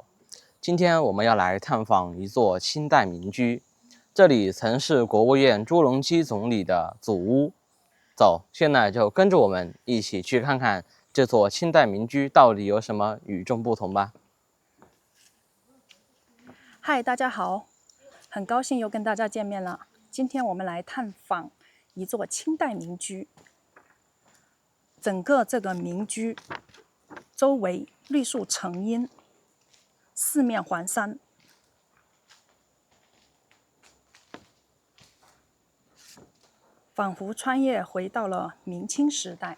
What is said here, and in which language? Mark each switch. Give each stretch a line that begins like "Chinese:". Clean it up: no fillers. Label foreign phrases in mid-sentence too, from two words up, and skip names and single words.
Chinese: 今天我們要來探訪一座清代民居，這裡曾是國務院朱鎔基總理的祖屋。走，現在就跟着我們一起去看看這座清代民居到底有什麼與眾不同吧。嗨，大家好，很高興又跟大家見面了。今天我們来探訪一座清代民居。整個這個民居周圍綠樹成蔭，四面環山，仿佛穿越回到了明清時代。